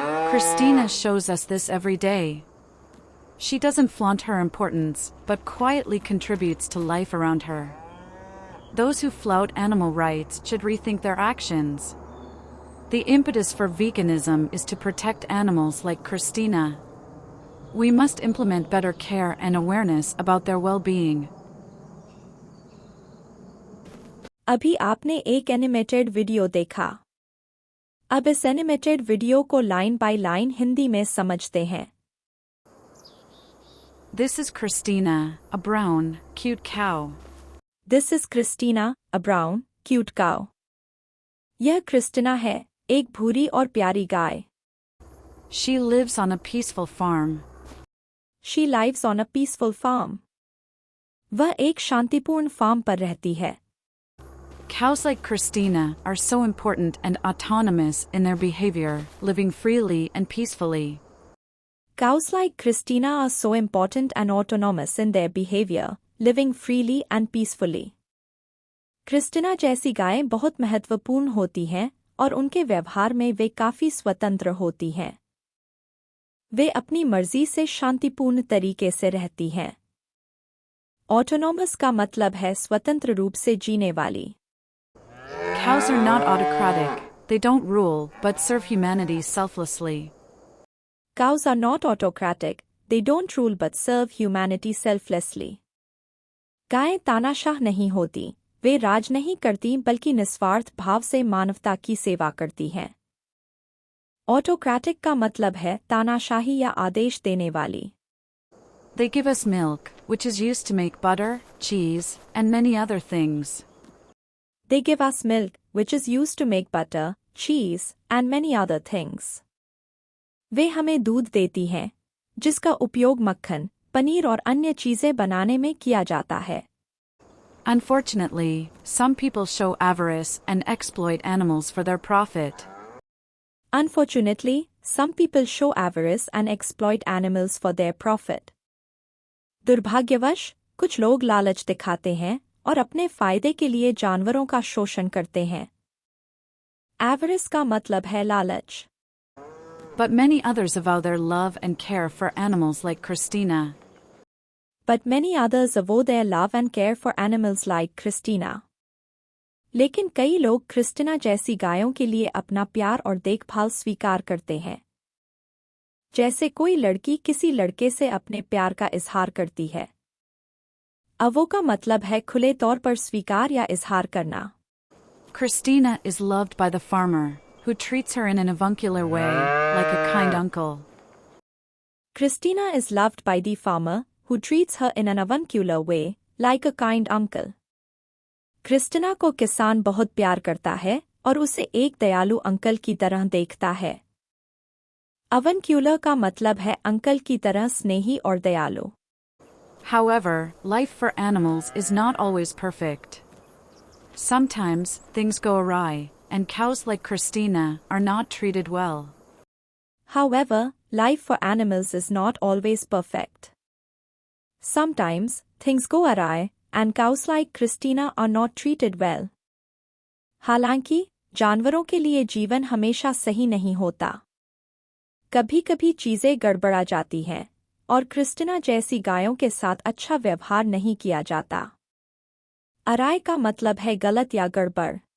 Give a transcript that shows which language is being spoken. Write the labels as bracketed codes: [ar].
[en] Christina shows us this every day. She doesn't flaunt her importance, but quietly contributes to life around her. Those who flout animal rights should rethink their actions. The impetus for veganism is to protect animals like Christina. We must implement better care and awareness about their well-being. [hi] अभी आपने एक animated video देखा। अब इस animated video को line by line Hindi में समझते हैं। [en] This is Christina, a brown, cute cow. This is Christina, a brown, cute cow. [hi] यह क्रिस्टिना है, एक भूरी और प्यारी गाय। [en] She lives on a peaceful farm. She lives on a peaceful farm. [hi] वह एक शांतिपूर्ण फार्म पर रहती है। [en] Cows like Christina are so important and autonomous in their behavior, living freely and peacefully. Cows like Christina are so important and autonomous in their behavior, living freely and peacefully. [hi] Christina जैसी गायें बहुत महत्वपूर्ण होती हैं और उनके व्यवहार में वे काफी स्वतंत्र होती हैं। वे अपनी मर्जी से शांतिपूर्ण तरीके से रहती हैं। ऑटोनॉमस का मतलब है स्वतंत्र रूप से जीने वाली। [en] Cows are not autocratic, they don't rule but serve humanity selflessly. Cows are not autocratic, they don't rule but serve humanity selflessly. [hi] गायें तानाशाह नहीं होती, वे राज नहीं करती बल्कि निस्वार्थ भाव से मानवता की सेवा करती हैं। ऑटोक्रेटिक का मतलब है तानाशाही या आदेश देने वाली। [en] They give us milk, which is used to make butter, cheese, and many other things. They give us milk, which is used to make butter, cheese, and many other things. [hi] वे हमें दूध देती हैं, जिसका उपयोग मक्खन, पनीर और अन्य चीजें बनाने में किया जाता है। [en] Unfortunately, some people show avarice and exploit animals for their profit. Unfortunately, some people show avarice and exploit animals for their profit. [hi] दुर्भाग्यवश, कुछ लोग लालच दिखाते हैं और अपने फायदे के लिए जानवरों का शोषण करते हैं। Avarice का मतलब है लालच। [en] But many others avow their love and care for animals like Christina. But many others avow their love and care for animals like Christina. [hi] लेकिन कई लोग क्रिस्टिना जैसी गायों के लिए अपना प्यार और देखभाल स्वीकार करते हैं। जैसे कोई लड़की किसी लड़के से अपने प्यार का इजहार करती है। अवो का मतलब है खुले तौर पर स्वीकार या इजहार करना। [en] Christina is loved by the farmer, who treats her in an avuncular way, like a kind uncle. Christina is loved by the farmer, who treats her in an avuncular way, like a kind uncle. [hi] Christina को किसान बहुत प्यार करता है और उसे एक दयालु अंकल की तरह देखता है। अवनक्यूलर का मतलब है अंकल की तरह स्नेही और दयालु। [en] However, life for animals is not always perfect. Sometimes, things go awry, and cows like Christina are not treated well. However, life for animals is not always perfect. Sometimes, things go awry, and cows like Christina are not treated well. [hi] हालांकि, जानवरों के लिए जीवन हमेशा सही नहीं होता। कभी-कभी चीजें गड़बड़ा जाती हैं, और क्रिस्टिना जैसी गायों के साथ अच्छा व्यवहार नहीं किया जाता। अराय का मतलब है गलत या गड़बड़।